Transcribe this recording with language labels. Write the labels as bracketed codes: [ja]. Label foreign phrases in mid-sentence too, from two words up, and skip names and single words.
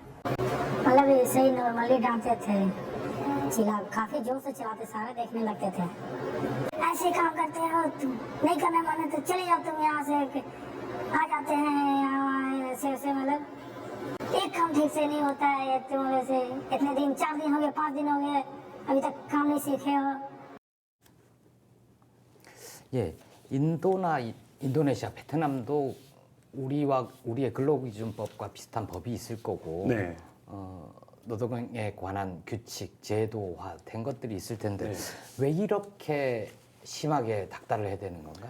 [hi] मतलब ऐसे ही नॉर्मली डांटते थे काफी जोर से चलाते सारे देखने लगते थे ऐसे काम करते हो तुम नहीं करने माने तो चले जाओ तुम यहाँ से आ जाते हैं यहाँ ऐसे ऐसे मतलब एक काम ठीक से नहीं होता है तुम वैसे इतने दिन 4 दिन हो गए 5 दिन हो गए अभी तक काम नहीं सीखे हो [ko] 예, 인도나 인도네시아, 베트남도 우리의 근로기준법과 비슷한 법이 있을 거고 네. 노동에 관한 규칙, 제도화된 것들이 있을 텐데 네. 왜 이렇게 심하게 닥달을 해야 되는 건가요?